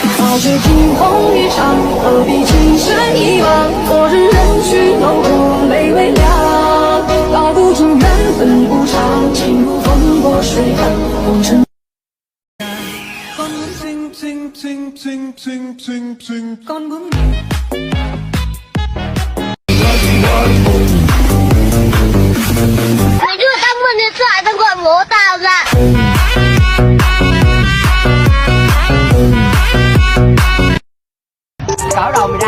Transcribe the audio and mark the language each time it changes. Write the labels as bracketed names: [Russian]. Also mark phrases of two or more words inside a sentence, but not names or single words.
[Chinese] 飘雪惊鸿一场，何必情深一往？昨日人去楼空，泪微凉。道不尽缘分无常，情如风过水寒，红尘。 [Vietnamese] con muốn mày đưa tao mượn điện thoại tao gọi bố tao ra. Cởi đầu mày ra.